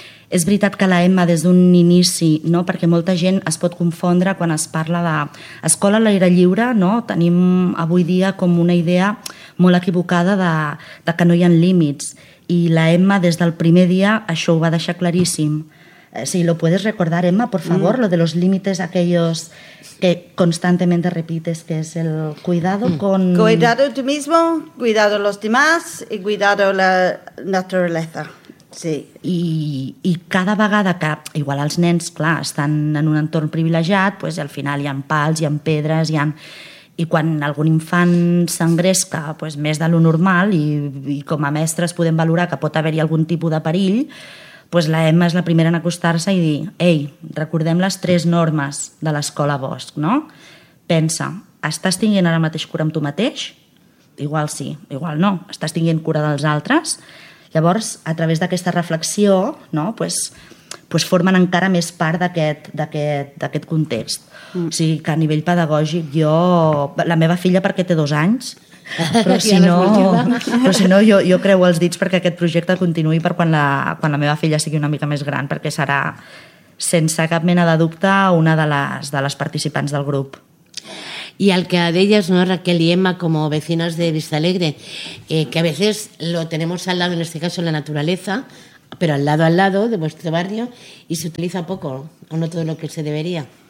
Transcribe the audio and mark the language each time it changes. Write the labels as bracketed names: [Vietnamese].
[Catalan] És veritat que l'Emma, des d'un inici, no? Perquè molta gent es pot confondre quan es parla d'escola a l'aire lliure, no? Tenim avui dia com una idea molt equivocada de que no hi ha límits. I l'Emma, des del primer dia, això ho va deixar claríssim. [Spanish] Sí, lo puedes recordar, Emma, por favor, lo de los límites aquellos que constantemente repites, que es el cuidado con... Cuidado tú mismo, cuidado los demás y cuidado la naturaleza, sí. [Catalan] I cada vegada que, igual els nens, clar, estan en un entorn privilegiat, pues, al final hi ha pals, hi ha pedres, i quan algun infant s'engresca pues, més de lo normal i com a mestres podem valorar que pot haver-hi algun tipus de perill, pues la Emma és la primera en acostar-se i dir, ei, recordem les tres normes de l'Escola Bosc, no? Pensa, estàs tinguent ara mateix cura amb tu mateix? Igual sí, igual no. Estàs tinguent cura dels altres? Llavors, a través d'aquesta reflexió, no? Pues formen encara més part d'aquest context. O sigui que a nivell pedagògic, jo... La meva filla perquè té 2 anys... Però si no jo creu els dits perquè aquest projecte continuï per quan la meva filla sigui una mica més gran, perquè serà sense cap mena de dubte una de les participants del grup. I el que deies, no, Raquel i Emma, com a vecines de Vistalegre, [Spanish] que a veces lo tenemos al lado, en este caso la naturaleza, pero al lado de vuestro barrio, y se utiliza poco, o no todo lo que se debería.